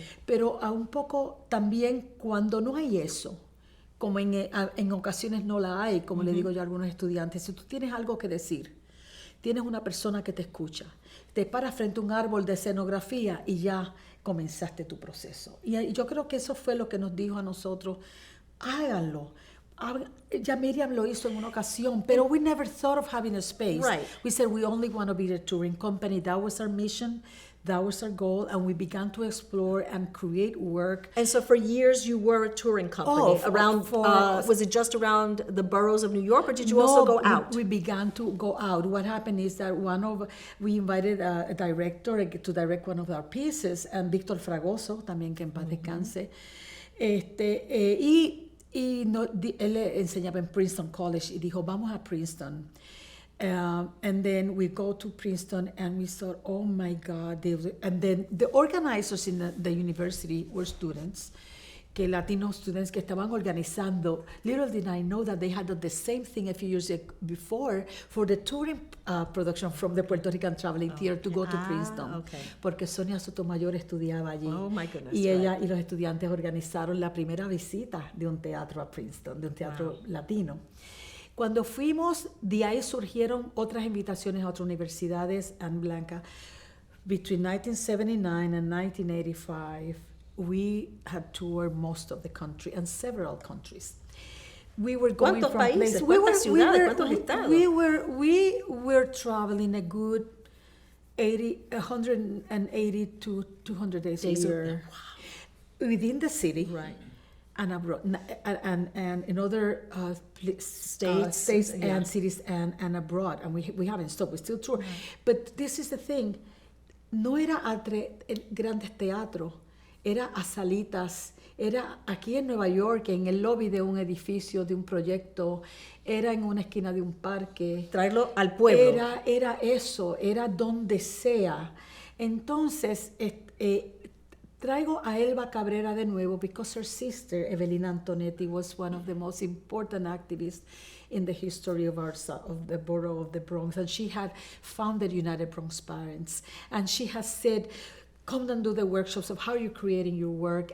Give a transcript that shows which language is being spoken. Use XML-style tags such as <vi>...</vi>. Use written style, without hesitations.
<es>Pero a un poco también cuando no hay eso, como en ocasiones no la hay, como le digo yo a algunos estudiantes, si tú tienes algo que decir, tienes una persona que te escucha, te paras frente a un árbol de escenografía y ya comenzaste tu proceso. Y yo creo que eso fue lo que nos dijo a nosotros, háganlo. Ya Miriam lo hizo en una ocasión, pero</es> <en>we never thought of having a space. Right. We said we only want to be a touring company. That was our mission. That was our goal, and we began to explore and create work. And so for years you were a touring company. Was it just around the boroughs of New York, or did you also go out? We began to go out. What happened is that we invited a director to direct one of our pieces, and Víctor Fragoso,</en> <es>también que en paz descanse. Él enseñaba en Princeton College y dijo, vamos a Princeton.</es> <en>And then we go to Princeton and we thought, oh my God. And then the organizers in the university were students, Latino students</en> <es>que estaban organizando.</es> <en>Little did I know that they had done the same thing a few years before for the touring production from the Puerto Rican Traveling Theater to go to Princeton. Okay.</en> <es>Porque Sonia Sotomayor estudiaba allí.</es> <en>Oh my goodness.</en> <es>Y ella y los estudiantes organizaron la primera visita de un teatro a Princeton, de un teatro latino. Cuando fuimos, de ahí surgieron otras invitaciones a otras universidades, and Blanca.</es> <en>Between 1979 and 1985, we had toured most of the country and several countries. we were going</en> <es>¿Cuántos</es> <en>from</en> <es>países? ¿Cuántas ciudades? ¿Cuántos estados?</es> <en>We were traveling a good 180 to 200 days a year. Within the city. Right. And abroad, and in other states and cities and abroad, and we haven't stopped. We still tour, but this is the thing.</en> <es>No era a grandes teatros, era a salitas, era aquí en Nueva York, en el lobby de un edificio, de un proyecto, era en una esquina de un parque. Traerlo al pueblo. Era eso, era donde sea. Entonces, traigo a Elba Cabrera de nuevo</es> <en>because her sister, Evelina Antonetti, was one of the most important activists in the history of the borough of the Bronx. And she had founded United Bronx Parents. And she has said, come and do the workshops of how you're creating your work.</en>